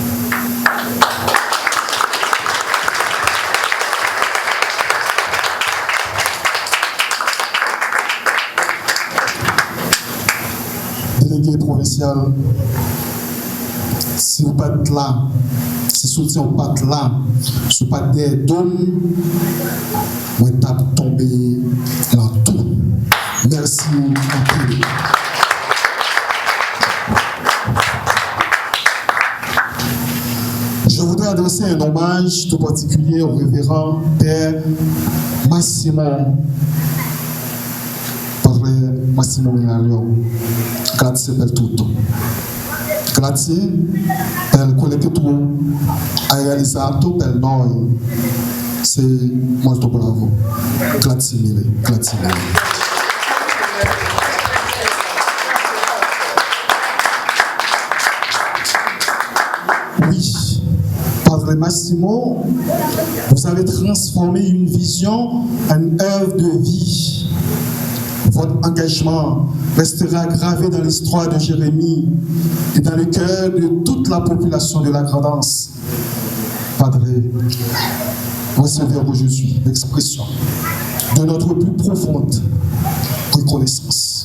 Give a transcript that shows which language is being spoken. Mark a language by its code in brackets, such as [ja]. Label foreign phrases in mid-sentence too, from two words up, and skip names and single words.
[fr] Délégué provincial, si vous n'êtes pas là, si soutien n'est pas là, si vous n'êtes pas des dômes, vous êtes tombé dans tout. Merci beaucoup. Je voudrais adresser un hommage tout particulier au révérend Père Massimo. [it] Massimo Menalio, grazie per tutto. Grazie per quello che tu hai realizzato per noi. Sei molto bravo. Grazie mille, grazie mille. [fr] Oui, Padre Massimo, vous avez transformé une vision en une œuvre de vie. Votre engagement restera gravé dans l'histoire de Jérémie et dans le cœur de toute la population de la Grandance. Padre, recevez aujourd'hui l'expression de notre plus profonde reconnaissance.